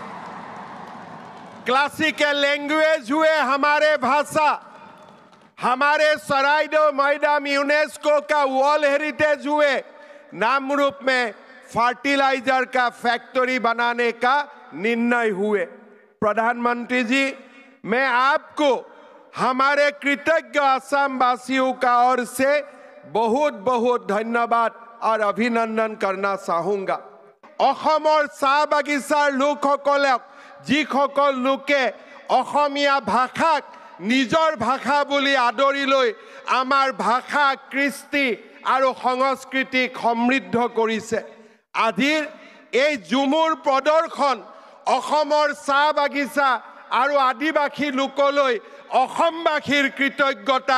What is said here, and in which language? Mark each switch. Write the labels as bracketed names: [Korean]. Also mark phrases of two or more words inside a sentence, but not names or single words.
[English] classical language [Hindi] हुए हमारे भाषा, हमारे सराइडो मैदाम यूनेस्को का [English] world heritage [Hindi] हुए, नामरूप में फर्टिलाइजर का फैक्ट्री बनाने का निर्णय हुए। प्रधानमंत्री जी मैं आपको हमारे कृतज्ञ असम वासियों का ओर से बहुत बहुत धन्यवाद और अभिनंदन करना चाहूँगा। [Assamese] অসমৰ চাহ বাগিচাৰ লোকসকলক যিসকল লোকে অসমীয়া ভাষাক নিজৰ ভাষা বুলি আদৰি লৈ আমাৰ ভাষা কৃষ্টি আৰু সংস্কৃতিক সমৃদ্ধ কৰিছে, আজিৰ এই ঝুমুৰ প্ৰদৰ্শন অসমৰ চাহ বাগিচা আৰু আদিবাসী লোকলৈ অসমবাসীৰ কৃতজ্ঞতা।